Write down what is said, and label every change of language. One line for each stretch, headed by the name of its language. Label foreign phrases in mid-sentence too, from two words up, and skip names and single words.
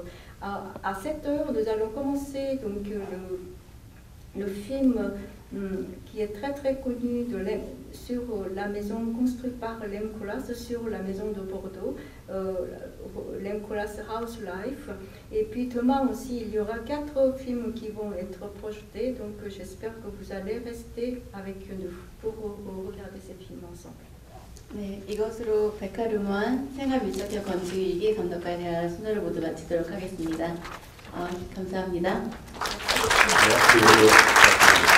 French: À 7 heures, nous allons commencer donc, le film qui est très très connu sur la maison construite par Lem Koolhaas, sur la maison de Bordeaux, Lem Koolhaas House Life. Et puis demain aussi, il y aura 4 films qui vont être projetés, donc j'espère que vous allez rester avec nous pour regarder ces films ensemble.
Korean: 네, 이것으로 백화르모한 생활밀착형 건축 2기 감독관에 대한 순서를 모두 마치도록 하겠습니다. 감사합니다.
French: Merci beaucoup.